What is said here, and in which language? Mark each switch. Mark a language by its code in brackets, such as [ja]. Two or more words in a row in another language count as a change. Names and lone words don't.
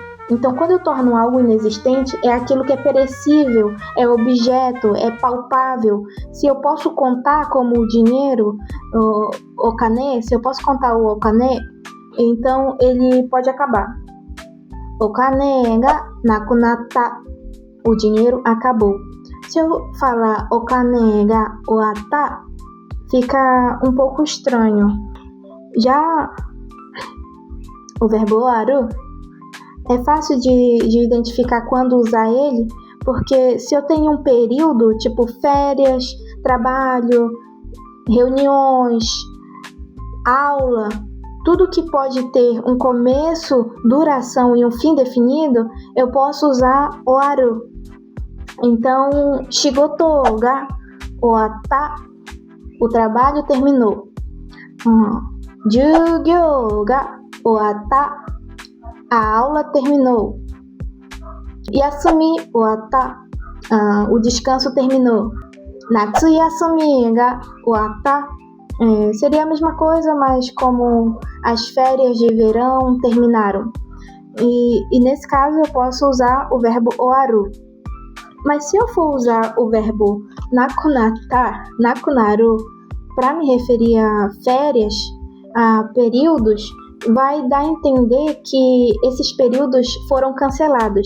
[pt] Então, quando eu torno algo inexistente, é aquilo que é perecível, é objeto, é palpável. Se eu posso contar como o dinheiro, o okane, se eu posso contar o okane, então ele pode acabar. [ja] お金がなくなった. [pt] O dinheiro acabou. Se eu falar [ja] お金が終わった, [pt] fica um pouco estranho. Já o verbo owaru é fácil de identificar quando usar ele, porque se eu tenho um período, tipo férias, trabalho, reuniões, aula, tudo que pode ter um começo, duração e um fim definido, eu posso usar owaru. Então, [ja] 仕事が終わった, [pt] o trabalho terminou. [ja] 授業が終わった, [pt] a aula terminou. [ja] 休み終わった, [pt] o descanso terminou. [ja] 夏休みが終わった, [pt] seria a mesma coisa, mas como as férias de verão terminaram. E nesse caso eu posso usar o verbo owaru. Mas se eu for usar o verbo nakunatta, nakunaru, para me referir a férias, a períodos, vai dar a entender que esses períodos foram cancelados.